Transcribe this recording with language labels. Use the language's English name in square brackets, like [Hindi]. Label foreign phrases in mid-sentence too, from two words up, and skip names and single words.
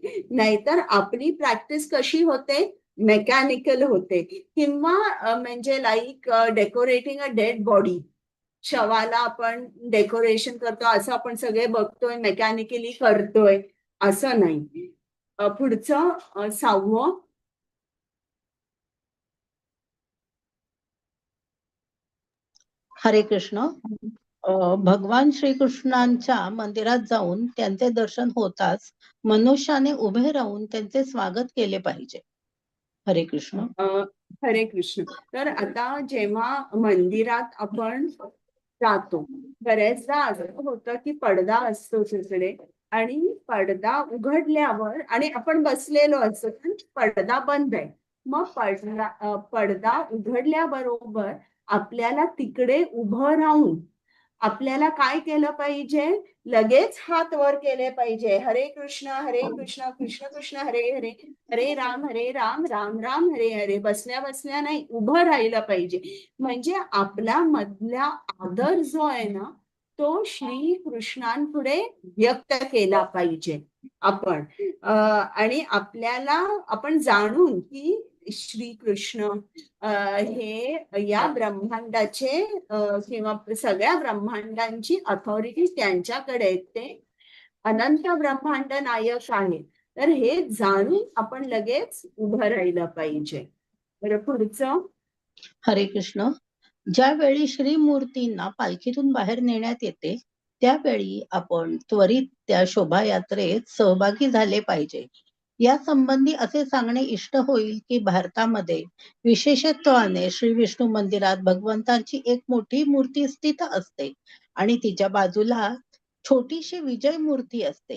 [Marathi] नाहीतर आपली प्रॅक्टिस कशी होते, मेकॅनिकल होते. किंवा म्हणजे [English] like decorating a dead body, [Marathi] शवाला आपण डेकोरेशन करतो असं आपण सगळे बघतोय मेकॅनिकली करतोय, असं नाही. पुढचं 6वं. हरे कृष्ण. भगवान श्रीकृष्णांच्या मंदिरात जाऊन त्यांचे दर्शन होताच मनुष्याने उभे राहून त्यांचे स्वागत केले पाहिजे. हरे कृष्ण. हरे कृष्ण. तर आता जेव्हा मंदिरात आपण जातो बऱ्याचदा असं होतं की पडदा असतो तिकडे आणि पडदा उघडल्यावर आणि आपण बसलेलो असतो पण पडदा बंद आहे. मग पडदा उघडल्याबरोबर आपल्याला तिकडे उभं राहून आपल्याला काय केलं पाहिजे, लगेच हात वर केले पाहिजे. हरे कृष्ण कृष्ण कृष्ण हरे हरे, हरे राम राम राम हरे हरे. बसल्या बसल्या नाही, उभं राहिलं पाहिजे. म्हणजे आपला मधला आदर जो आहे ना तो श्री कृष्णांपुढे व्यक्त केला पाहिजे आपण. आणि आपल्याला आपण जाणून की श्री कृष्ण हे या ब्रह्मांडाचे किंवा सगळ्या ब्रह्मांडांची अथॉरिटी त्यांच्याकडे ते अनंत ब्रह्मांड नायक आहे. तर हे जाणून आपण लगेच उभं राहिलं पाहिजे. बरं, पुढचं. हरे कृष्ण. ज्यावेळी श्रीमूर्तींना पालखीतून बाहेर नेण्यात येते त्यावेळी आपण त्वरित त्या शोभायात्रेत सहभागी झाले पाहिजे. या संबंधी असे सांगणे इष्ट होईल की भारतामध्ये विशेषत्वाने श्री विष्णू मंदिरात भगवंतांची एक मोठी मूर्ती स्थित असते आणि तिच्या बाजूला छोटीशी विजय मूर्ती असते.